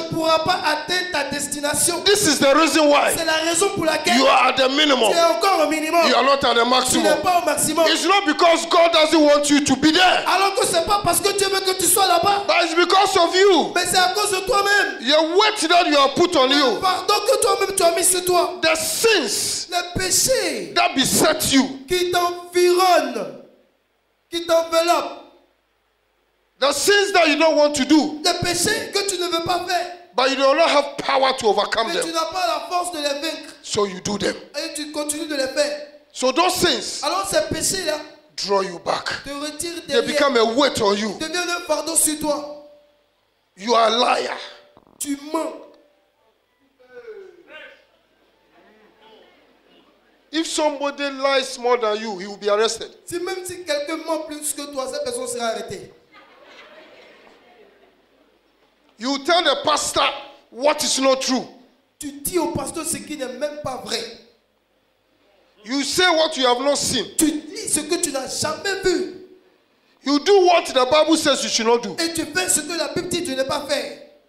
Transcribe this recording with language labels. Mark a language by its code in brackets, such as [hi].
[fr] ne pourras pas atteindre ta destination. [en] This is the reason why [fr] C'est la raison pour laquelle [en] you are at the minimum. [fr] tu es encore au minimum. [en] You are not at the [fr] Tu n'es [en] maximum. [fr] pas au maximum. [en] It's not because God doesn't want you to be there, [fr] Alors que c'est pas parce que Dieu veut que tu sois là-bas. [en] but it's because of you. [fr] Mais c'est à cause de toi-même. [en] Your weight that you have put on you, [fr] Pardon que toi-même tu as mis sur toi. [en] the sins [fr] Les péchés [en] that beset you, [fr] qui t'environnent, qui t'enveloppent. [en] the sins that you don't want to do, [fr] Les péchés que tu ne veux pas faire. [en] but you do not have power to overcome [fr] Mais tu [en] them, [fr] n'as pas la force de les vaincre. [en] so you do them. [fr] Et tu continues de les faire. [en] So those sins [fr] Alors ces péchés-là [en] draw you back. [fr] te retirent [en] They [fr] derrière. [en] become a weight on you. [fr] Deviennent un fardeau sur toi. [en] You are a liar. [fr] Tu mens. [en] If somebody lies more than you, he will be arrested. [fr] Si même si quelqu'un ment plus que toi, cette personne sera arrêtée. [en] You tell the pastor what is not true. [fr] Tu dis au pasteur ce qui n'est même pas vrai. [en] You say what you have not seen. [fr] Tu dis ce que tu n'as jamais vu. [en] You do what the Bible says you should not do. [fr] Et tu fais ce que la Bible dit de ne pas faire.